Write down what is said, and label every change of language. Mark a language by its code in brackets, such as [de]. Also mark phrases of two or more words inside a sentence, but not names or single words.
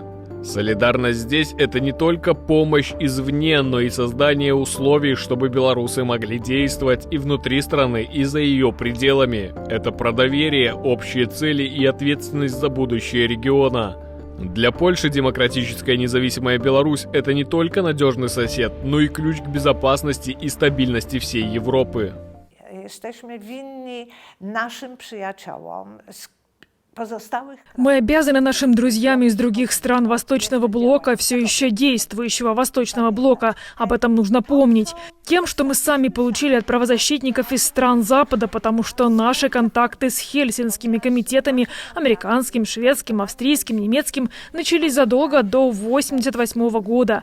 [ru] Солидарность здесь — это не только помощь извне, но и создание условий, чтобы белорусы могли действовать и внутри страны, и за ее пределами. Это про доверие, общие цели и ответственность за будущее региона. Для Польши демократическая независимая Беларусь – это не только надежный сосед, но и ключ к безопасности и стабильности всей Европы. [pl] Jesteśmy winni naszym przyjaciołom z pozostałych [ru] Мы обязаны нашим друзьям из других стран Восточного блока, все еще действующего Восточного блока, об этом нужно помнить, тем, что мы сами получили от правозащитников из стран Запада, потому что наши контакты с Хельсинскими комитетами, американским, шведским, австрийским, немецким, начались задолго до 1988 года.